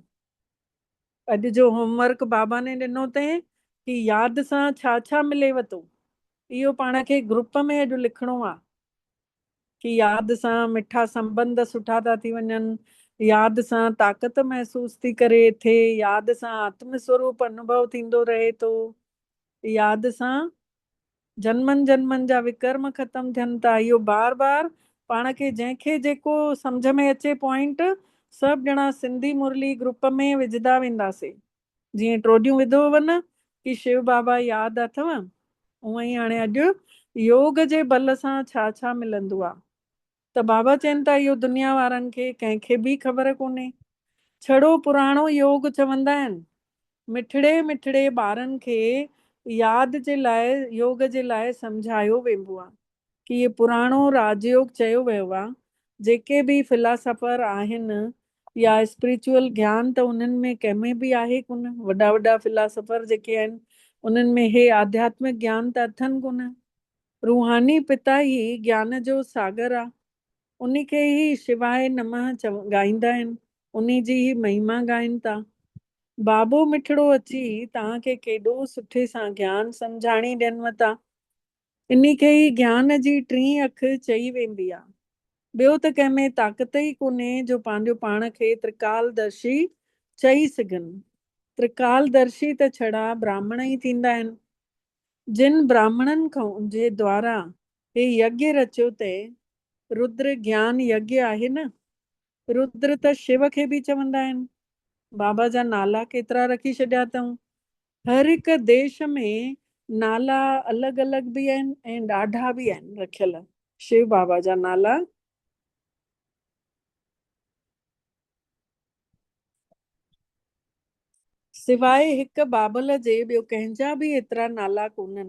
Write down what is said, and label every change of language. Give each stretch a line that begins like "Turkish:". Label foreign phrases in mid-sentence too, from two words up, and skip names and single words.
Sindhi: अॼु जो होमवर्क बाबा ने ॾिनो अथई कि यादि सां छा मिलेव थो, इहो पाण खे ग्रुप में अॼु लिखिणो आहे कि यादि सां मिठा संबंध सुठा था थी वञनि, यादि सां ताक़त महसूस थी करे थिए, यादि सां आत्म स्वरूप अनुभव थींदो रहे थो, यादि सां जन्मनि जा विकर्म ख़तम थियनि था। इहो बार पाण खे जंहिंखे जेको सम्झ में अचे पॉइंट सभु ॼणा सिंधी मुरली ग्रुप में विझंदा वेंदासीं। जीअं ट्रोडियूं विधो न कि शिव बाबा यादि अथव, उअं ई हाणे अॼु योग जे बल सां छा मिलंदो आहे। त बाबा चवनि था इहो दुनिया वारनि खे कंहिंखे बि ख़बर कोन्हे। छड़ो पुराणो योग चवंदा आहिनि, मिठड़े ॿारनि खे यादि जे लाइ, योग जे लाइ सम्झायो वेंदो आहे कि इहे पुराणो राजयोग चयो वियो आहे। जेके बि फिलासफर आहिनि या स्पिरिचुअल ज्ञान त उन्हनि में कंहिंमें बि आहे कोन। वॾा फिलासफर जेके आहिनि उन्हनि में हे आध्यात्मिक ज्ञान त अथनि कोन। रूहानी पिता ई ज्ञान जो सागर आहे, उन खे ई
Sanskrit: शिवाय नमः
Sindhi: ॻाईंदा आहिनि, उन जी ई महिमा ॻाइनि था। बाबो मिठड़ो अची तव्हांखे केॾो सुठे सां ज्ञान सम्झाणी ॾियनि था। इन खे ई ज्ञान जी टीं अख चई वेंदी आहे। ॿियो त कंहिंमें ताक़त ई कोन्हे जो पंहिंजो पाण खे त्रिकालदर्शी चई सघनि। त्रिकालदर्शी त छड़ा ब्राह्मण ई थींदा आहिनि। जिन ब्राह्मणनि खां जे द्वारा हे यज्ञ रचियो ते रुद्र ज्ञान यज्ञ आहे न। रुद्र त शिव खे बि चवंदा आहिनि। बाबा जा नाला केतिरा रखी छॾिया अथऊं। हर हिकु देश में नाला अलॻि अलॻि बि आहिनि ऐं ॾाढा बि आहिनि रखियल शिव बाबा जा नाला। सिवाय हिकु बाबल जे ॿियो कंहिंजा बि एतिरा नाला कोन्हनि।